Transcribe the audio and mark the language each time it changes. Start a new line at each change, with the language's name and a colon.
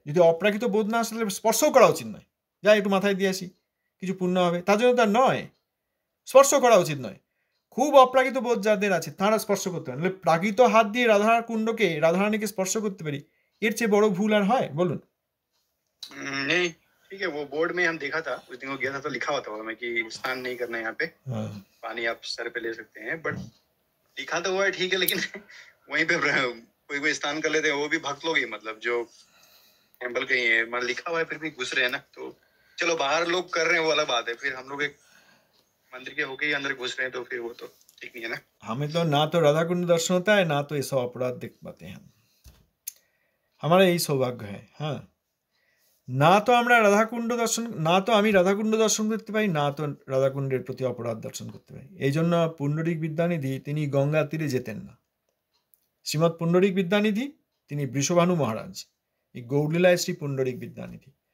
Bangla: যদি অপ্রাকৃত বোধ না আসলে স্পর্শও করা উচিত নয়। যাই একটু মাথায় দিয়ে আসি, কিছু পুণ্য হবে, তার জন্য তার নয়, স্পর্শ করা উচিত নয়। খুব অপ্রাকৃত বোধ যাদের আছে তারা স্পর্শ করতে পারে। প্রাকৃত হাত দিয়ে রাধাকুণ্ডকে, রাধারানীকে স্পর্শ করতে পারি, এর চেয়ে বড় ভুল আর হয় বলুন?
Hindi: नहीं, ठीक है। वो बोर्ड में हम देखा था, उस दिन वो गया था तो लिखा हुआ था मैं कि स्नान नहीं करना है यहाँ पे, पानी आप सर पे ले सकते हैं। बट लिखा तो हुआ है, ठीक है, लेकिन वहीं पे कोई स्नान कर लेते हैं, वो भी भक्त लोग ही, मतलब जो टेम्पल के ही है, मतलब लिखा हुआ है फिर भी घुस रहे हैं ना। तो चलो बाहर लोग कर रहे हैं वो अलग बात है, फिर हम लोग एक मंदिर के होके ही अंदर घुस रहे हैं, तो फिर वो तो ठीक नहीं है ना। हमें तो ना तो राधा कुंड दर्शन होता है, ना तो ये सब अपराध देख पाते हैं हम। हमारा यही सौभाग्य है।
Bangla: हाँ, না তো আমরা রাধাকুণ্ড দর্শন, না তো আমি রাধাকুণ্ড দর্শন করতে পারি, না তো রাধাকুণ্ডের প্রতি অপরাধ দর্শন করতে পারি। এই জন্য পুণ্ডরিক বিদ্যানিধি তিনি গঙ্গা তীরে যেতেন না। শ্রীমৎ পুণ্ডরিক বিদ্যানিধি তিনি বৃষভানু মহারাজ, এই গৌরলীলায় শ্রী পুণ্ডরিক বিদ্যানিধি।